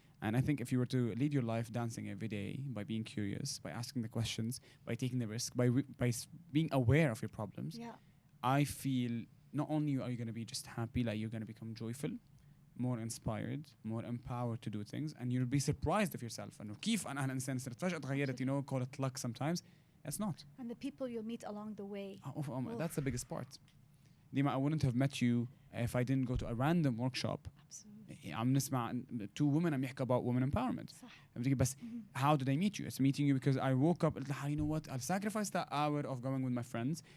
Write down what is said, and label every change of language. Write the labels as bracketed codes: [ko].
[en] And I think if you were to lead your life dancing every day by being curious, by asking the questions, by taking the risk, by being aware of your problems, I feel not only are you going to be just happy, like you're going to become joyful, more inspired, more empowered to do things, and you'll be surprised of yourself. [ar] إنه كيف أنا هالإنسان صرت فجأة تغيرت, [en] you know, call it luck sometimes. It's not. And the people you'll meet along the way. That's the biggest part. Dima, I wouldn't have met you if I didn't go to a random workshop. Absolutely. [ar] عم نسمع [en] two women [ar] عم يحكوا [en] about women empowerment. [ar] صح. [en] بس how did I meet you? It's meeting you because I woke up [ar] قلت لها, [en] you know what, I'll sacrifice that hour of going with my friends.